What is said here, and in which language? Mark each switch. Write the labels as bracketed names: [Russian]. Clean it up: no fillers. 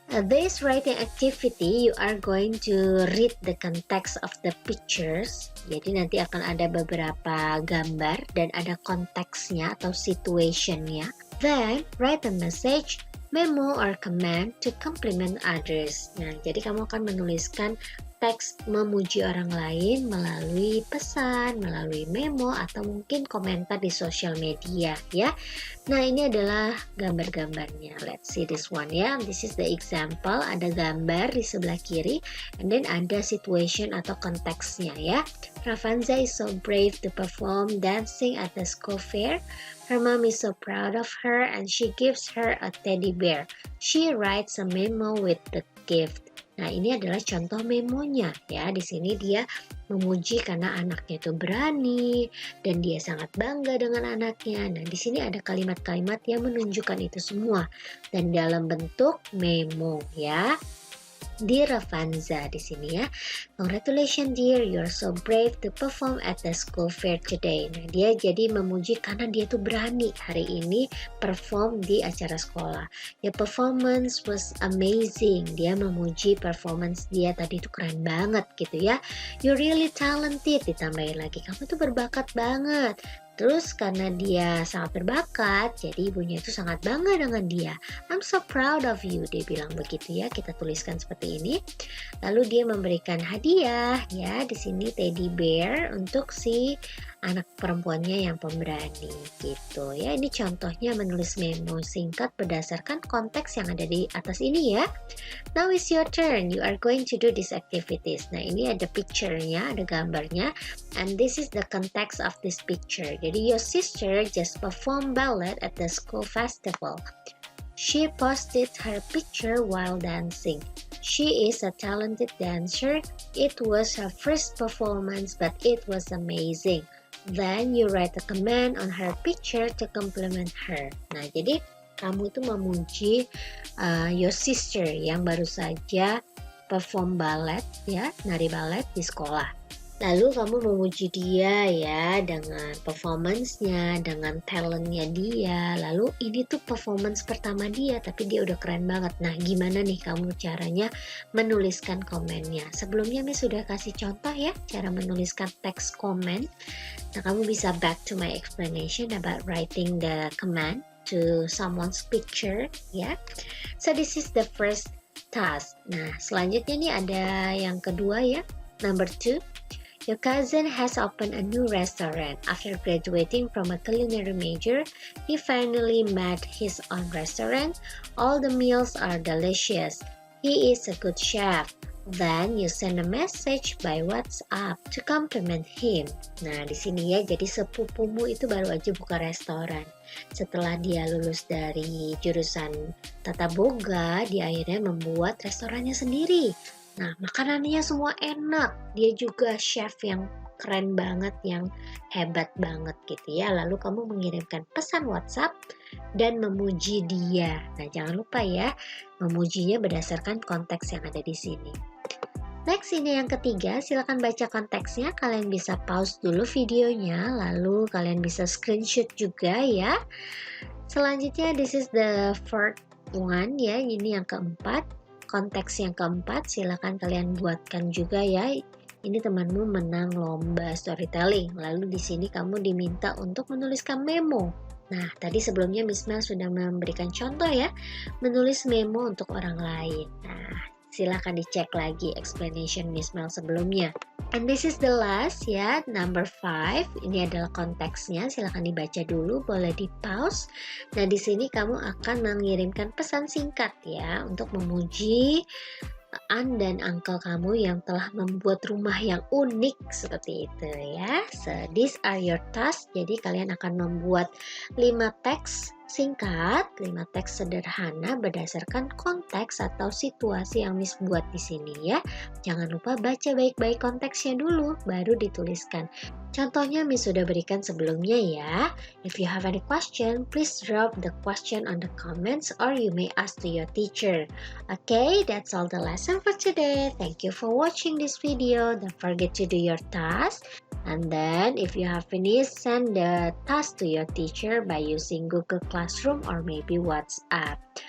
[English] This writing activity, you are going to read the context of the pictures. [Indonesian] Jadi nanti akan ada beberapa gambar dan ada konteksnya atau situationnya. [English] Then, write a message, memo, or comment to compliment others. [Indonesian] Nah, jadi kamu akan menuliskan teks memuji orang lain melalui pesan, melalui memo, atau mungkin komentar di sosial media ya. Nah, ini adalah gambar-gambarnya. [English] Let's see this one [Indonesian] ya. [English] This is the example. [Indonesian] Ada gambar di sebelah kiri, and then ada situation atau konteksnya ya. [English] Ravanza is so brave to perform dancing at the school fair. Her mom is so proud of her and she gives her a teddy bear. She writes a memo with the gift. [Indonesian] Nah, ini adalah contoh memonya ya. Di sini dia memuji karena anaknya itu berani dan dia sangat bangga dengan anaknya. Nah, di sini ada kalimat-kalimat yang menunjukkan itu semua dan dalam bentuk memo ya. Dear Avanza di sini ya. [English] Congratulations dear, you're so brave to perform at the school fair today. [Indonesian] Nah, dia jadi memuji karena dia tuh berani hari ini perform di acara sekolah. [English] Your performance was amazing. [Indonesian] Dia memuji performance dia tadi tuh keren banget gitu ya. [English] You're really talented, [Indonesian] ditambahin lagi. Kamu tuh berbakat banget. Terus karena dia sangat berbakat, jadi ibunya itu sangat bangga dengan dia. [English] I'm so proud of you, [Indonesian] dia bilang begitu ya. Kita tuliskan seperti ini. Lalu dia memberikan hadiah ya, di sini teddy bear untuk si anak perempuannya yang pemberani gitu ya. Ini contohnya menulis memo singkat berdasarkan konteks yang ada di atas ini ya. [English] Now is your turn. You are going to do these activities. [Indonesian] Nah, ini ada picture-nya, ada gambarnya, [English] and this is the context of this picture. Jadi your sister just performed ballet at the school festival. She posted her picture while dancing. She is a talented dancer. It was her first performance, but it was amazing. Then you write a comment on her picture to compliment her. [Indonesian] Nah, jadi kamu itu memuji your sister yang baru saja perform ballet ya, nari ballet di sekolah. Lalu kamu memuji dia ya dengan performance-nya, dengan talent-nya dia. Lalu ini tuh performance pertama dia, tapi dia udah keren banget. Nah, gimana nih kamu caranya menuliskan komennya? Sebelumnya Miss sudah kasih contoh ya, cara menuliskan teks komen. Nah, kamu bisa [English] back to my explanation about writing the command to someone's picture ya. So this is the first task. [Indonesian] Nah, selanjutnya nih ada yang kedua ya, number 2. [English] Your cousin has opened a new restaurant. After graduating from a culinary major, he finally made his own restaurant. All the meals are delicious. He is a good chef. Then you send a message by WhatsApp to compliment him. [Indonesian] Nah, di sini ya, jadi sepupumu itu baru aja buka restoran. Setelah dia lulus dari jurusan tata boga, dia akhirnya membuat restorannya sendiri. Nah, makanannya semua enak. Dia juga chef yang keren banget, yang hebat banget gitu ya. Lalu kamu mengirimkan pesan WhatsApp dan memuji dia. Nah, jangan lupa ya, memujinya berdasarkan konteks yang ada di sini. Next, ini yang ketiga, silakan baca konteksnya. Kalian bisa pause dulu videonya, lalu kalian bisa screenshot juga ya. Selanjutnya, [English] this is the fourth one [Indonesian] ya, ini yang keempat. Konteks yang keempat, silakan kalian buatkan juga ya. Ini temanmu menang lomba storytelling. Lalu di sini kamu diminta untuk menuliskan memo. Nah, tadi sebelumnya Miss Mel sudah memberikan contoh ya, menulis memo untuk orang lain. Nah, silakan dicek lagi explanation Miss Mel sebelumnya. [English] And this is the last ya, number 5. [Indonesian] Ini adalah konteksnya, silakan dibaca dulu, boleh di pause. Nah, di sini kamu akan mengirimkan pesan singkat ya untuk memuji aunt dan uncle kamu yang telah membuat rumah yang unik seperti itu ya. [English] So, these are your tasks. [Indonesian] Jadi kalian akan membuat 5 teks singkat, 5 teks sederhana berdasarkan konteks atau situasi yang Miss buat di sini ya. Jangan lupa baca baik-baik konteksnya dulu, baru dituliskan. Contohnya Miss sudah berikan sebelumnya ya. [English] If you have any question, please drop the question on the comments or you may ask to your teacher. Okay, that's all the lesson for today. Thank you for watching this video. Don't forget to do your task. And then if you have finished, send the task to your teacher by using Google Classroom or maybe WhatsApp.